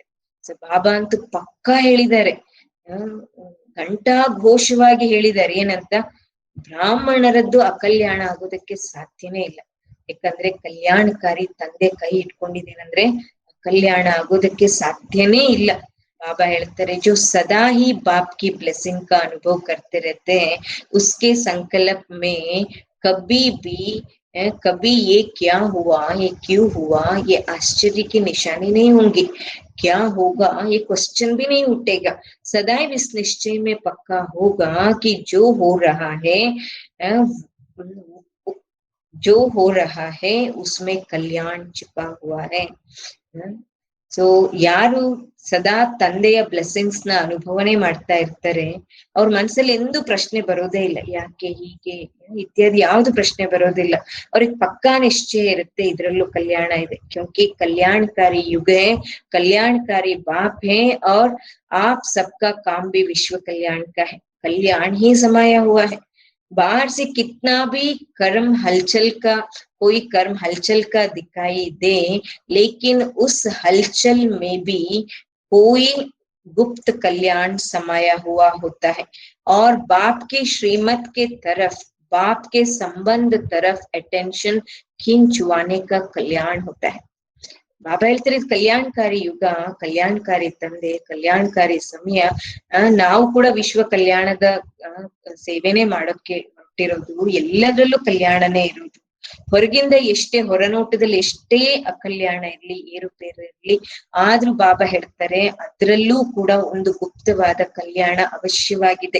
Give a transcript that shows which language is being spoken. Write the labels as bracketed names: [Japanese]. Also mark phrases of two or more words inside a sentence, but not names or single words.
[Kannada] ಸೊ ಬಾಬಾ ಅಂತೂ ಪಕ್ಕಾ ಹೇಳಿದ್ದಾರೆ, ಘಂಟಾ ಘೋಷವಾಗಿ ಹೇಳಿದ್ದಾರೆ, ಏನಂತ? ಬ್ರಾಹ್ಮಣರದ್ದು ಅಕಲ್ಯಾಣ ಆಗೋದಕ್ಕೆ ಸಾಧ್ಯನೇ ಇಲ್ಲ. ಯಾಕಂದ್ರೆ ಕಲ್ಯಾಣಕಾರಿ ತಂದೆ ಕೈ ಇಟ್ಕೊಂಡಿದ್ದೀನಂದ್ರೆ ಕಲ್ಯಾಣ ಆಗೋದಕ್ಕೆ ಸಾಧ್ಯನೇ ಇಲ್ಲ. बाबा ಹೇಳ್ತಾರೆ, [Hindi] जो सदा ही बाप की ब्लेसिंग का अनुभव करते रहते हैं उसके संकल्प में कभी भी कभी ये क्या हुआ, ये क्यों हुआ, ये आश्चर्य की निशानी नहीं होंगी, क्या होगा ये क्वेश्चन भी नहीं उठेगा, सदैव इस निश्चय में पक्का होगा कि जो हो रहा है उसमें कल्याण छिपा हुआ है. [Kannada] ಸೊ ಯಾರು ಸದಾ ತಂದೆಯ ಬ್ಲೆಸ್ಸಿಂಗ್ಸ್ ನ ಅನುಭವನೆ ಮಾಡ್ತಾ ಇರ್ತಾರೆ, ಅವ್ರ ಮನ್ಸಲ್ಲಿ ಎಂದೂ ಪ್ರಶ್ನೆ ಬರೋದೇ ಇಲ್ಲ, ಯಾಕೆ ಹೀಗೆ ಇತ್ಯಾದಿ ಯಾವ್ದು ಪ್ರಶ್ನೆ ಬರೋದಿಲ್ಲ. ಅವ್ರಿಗೆ ಪಕ್ಕಾ ನಿಶ್ಚಯ ಇರುತ್ತೆ, ಇದ್ರಲ್ಲೂ ಕಲ್ಯಾಣ ಇದೆ. [Hindi] ಕ್योंकि कल्याणकारी युग है, कल्याणकारी बाप है और आप सबका काम भी विश्व कल्याण का है, कल्याण ही समाया हुआ है. बाहर से कितना भी कोई कर्म हलचल का दिखाई दे, लेकिन उस हलचल में भी कोई गुप्त कल्याण समाया हुआ होता है और बाप के श्रीमत के तरफ, बाप के संबंध तरफ अटेंशन खींचवाने का कल्याण होता है. [Kannada] ಬಾಬಾ ಹೇಳ್ತಾರೆ, ಇದು ಕಲ್ಯಾಣಕಾರಿ ಯುಗ, ಕಲ್ಯಾಣಕಾರಿ ತಂದೆ, ಕಲ್ಯಾಣಕಾರಿ ಸಮಯ. ನಾವು ಕೂಡ ವಿಶ್ವ ಕಲ್ಯಾಣದ ಸೇವೆನೆ ಮಾಡೋಕೆ ಹೊರಟಿರೋದು. ಎಲ್ಲದರಲ್ಲೂ ಕಲ್ಯಾಣನೇ ಇರೋದು. ಹೊರಗಿಂದ ಎಷ್ಟೇ, ಹೊರನೋಟದಲ್ಲಿ ಎಷ್ಟೇ ಅಕಲ್ಯಾಣ ಇರ್ಲಿ, ಏರುಪೇರು ಇರ್ಲಿ, ಆದ್ರೂ ಬಾಬಾ ಹೇಳ್ತಾರೆ ಅದ್ರಲ್ಲೂ ಕೂಡ ಒಂದು ಗುಪ್ತವಾದ ಕಲ್ಯಾಣ ಅವಶ್ಯವಾಗಿದೆ.